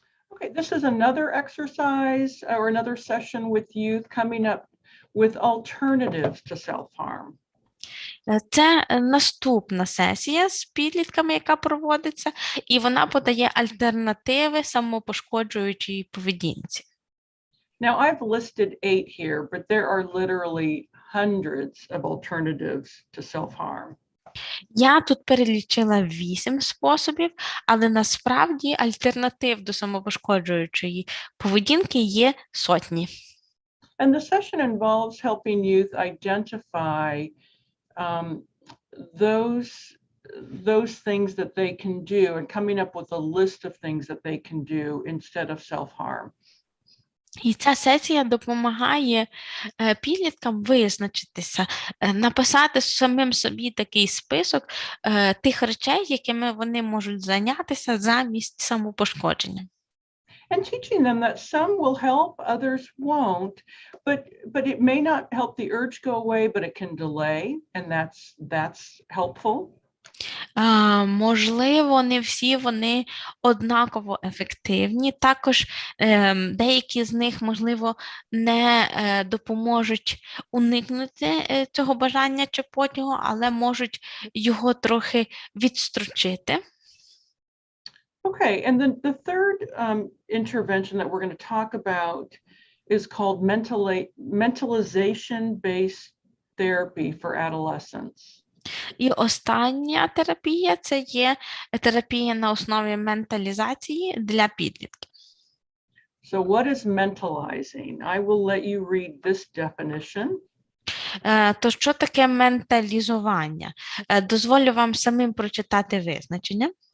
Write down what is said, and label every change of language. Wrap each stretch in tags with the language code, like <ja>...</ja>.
<en>Okay, this is another exercise or another session with youth coming up with alternatives to self-harm.</en> <uk>Це наступна сесія з підлітками, яка проводиться, і вона подає альтернативи самопошкоджуючій поведінці.</uk> <en>Now, I've listed 8 here, but there are literally hundreds of alternatives to self-harm.</en> <uk>Я тут перелічила 8 способів, але насправді альтернатив до самопошкоджуючої поведінки є сотні.</uk> <en>And the session involves helping youth identify those things that they can do and coming up with a list of things that they can do instead of self-harm.</en> <uk>І ця сесія допомагає підліткам визначитися, написати самим собі такий список тих речей, якими вони можуть зайнятися замість самопошкодження.</uk> <en>And teaching them that some will help, others won't, but it may not help the urge go away, but it can delay, and that's helpful.</en> <uk>Можливо, не всі вони однаково ефективні. Також деякі з них, можливо, не допоможуть уникнути цього бажання чи потягу, але можуть його трохи відстрочити.</uk> <en>Okay, and then the third intervention that we're going to talk about is called mentalization-based therapy for adolescents.</en> <uk>І остання терапія – це є терапія на основі менталізації для підлітків.</uk> <en>So what is mentalizing? I will let you read this definition.</en> <uk>То що таке менталізування? Дозволю вам самим прочитати визначення.</uk>